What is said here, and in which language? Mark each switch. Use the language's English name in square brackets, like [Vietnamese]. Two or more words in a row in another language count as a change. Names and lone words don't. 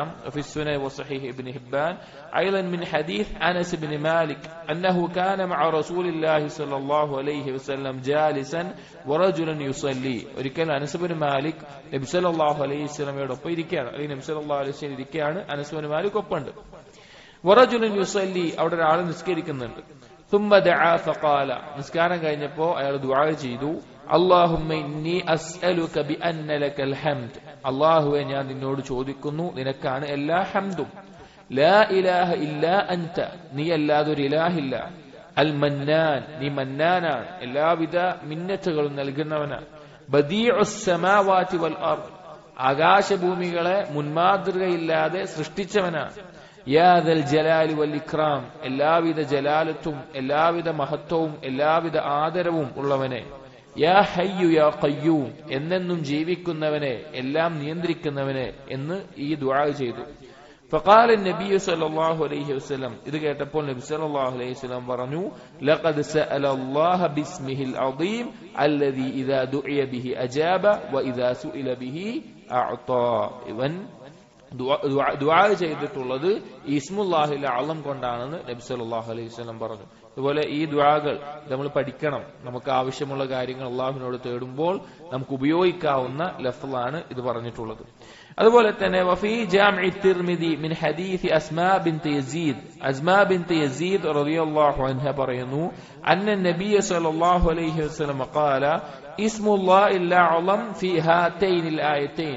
[Arabic] في سنن وصحيح ابن حبان أيضا من حديث أنس بن مالك أنه كان مع رسول الله صلى الله عليه وسلم جالسا ورجل يصلي. [Malayalam] ഒരിക്കൽ അനസ് ഇബ്നു മാലിക് നബി [Arabic] صلى الله عليه [Malayalam] വസല്ലമയോടൊപ്പം ഇരിക്കുകയാണ്, അല്ലെങ്കിൽ നബി [Arabic] صلى الله عليه وسلم [Malayalam] ഇരിക്കുകയാണ്, അനസ് ഇബ്നു മാലിക് ഒപ്പമുണ്ട്. [Arabic] ورجل يصلي, [Malayalam] അവിടെ ഒരാൾ നിസ്കരിക്കുന്നുണ്ട്. [Arabic] ثم دعا فقال, [Malayalam] നിസ്കാരം കഴിഞ്ഞപ്പോ അയാൾ ദുആ ചെയ്തു, [Arabic] اللهم إني أسألك بأن لك الحمد, [Malayalam] അല്ലാഹുവേ ഞാൻ നിന്നോട് ചോദിക്കുന്നു, നിനക്കാണ് എല്ലാ ഹംദും. [Arabic] لا إله إلا أنت, [Malayalam] നീ അല്ലാതെ ഒരു ഇലാഹില്ല. [Arabic] المنان, [Malayalam] നീ മന്നാനാണ്, എല്ലാവിധ മിന്നത്തുകളും നൽകുന്നവനാണ്. [Arabic] بديع السماوات والأرض, [Malayalam] ആകാശഭൂമികളെ മുൻമാതൃകയില്ലാതെ സൃഷ്ടിച്ചവനാണ്. [Arabic] يا ذا الجلال والإكرام, [Malayalam] എല്ലാവിധ ജലാലത്തും എല്ലാവിധ മഹത്വവും എല്ലാവിധ ആദരവും ഉള്ളവനെ. [Arabic] يا حي يا قيوم, [Malayalam] എന്നെന്നും ജീവിക്കുന്നവനെ, എല്ലാം നിയന്ത്രിക്കുന്നവനെ എന്ന് ഈ ദുആ ചെയ്തു. [Arabic] فقال النبي صلى الله عليه وسلم, [Malayalam] ഇത് കേട്ടപ്പോൾ നബി [Arabic] صلى الله عليه وسلم [Malayalam] പറഞ്ഞു, [Arabic] لقد سأل الله باسمه العظيم الذي إذا دعي به أجاب وإذا سئل به أعطى. [Malayalam] ഇവൻ ദുആ ചെയ്തിട്ടുള്ളത് [Arabic] اسم الله الأعلم [Malayalam] കൊണ്ടാണെന്ന് നബി [Arabic] صلى الله عليه وسلم [Malayalam] പറഞ്ഞു. അതുപോലെ ഈ ദുആകൾ നമ്മൾ പഠിക്കണം. നമുക്ക് ആവശ്യമുള്ള കാര്യങ്ങൾ അല്ലാഹുവിനോട് തേടുമ്പോൾ നമുക്ക് ഉപയോഗിക്കാവുന്ന ലഫ്ളാണ് ഇത് പറഞ്ഞിട്ടുള്ളത്. അതുപോലെ തന്നെ [Arabic] وفي جامع الترمذي من حديث أسماء بنت يزيد رضي الله عنها പറയുന്നു، أن النبي صلى الله عليه وسلم قال اسم الله الأعلم في هاتين الآيتين.